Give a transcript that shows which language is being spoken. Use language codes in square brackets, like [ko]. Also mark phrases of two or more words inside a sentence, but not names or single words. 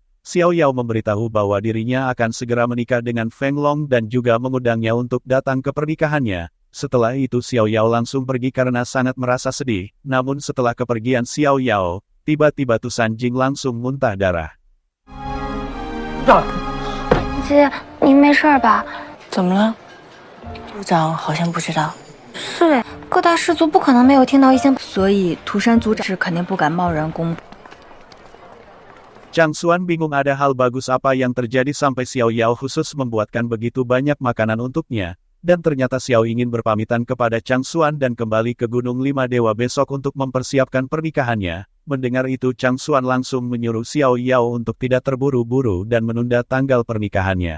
[id] Xiao Yao memberitahu bahwa dirinya akan segera menikah dengan Feng Long dan juga mengundangnya untuk datang ke pernikahannya. Setelah itu Xiao Yao langsung pergi karena sangat merasa sedih, namun setelah kepergian Xiao Yao, tiba-tiba Tu Sanjing langsung muntah darah. [zh] 姐，您没事吧？怎么了？部长好像不知道。是哎，各大氏族不可能没有听到一些，所以涂山族长是肯定不敢贸然公布。 [id] Chang Xuan bingung ada hal bagus apa yang terjadi sampai Xiao Yao khusus membuatkan begitu banyak makanan untuknya, dan ternyata Xiao ingin berpamitan kepada Chang Xuan dan kembali ke Gunung Lima Dewa besok untuk mempersiapkan pernikahannya. Mendengar itu Chang Xuan langsung menyuruh Xiao Yao untuk tidak terburu-buru dan menunda tanggal pernikahannya.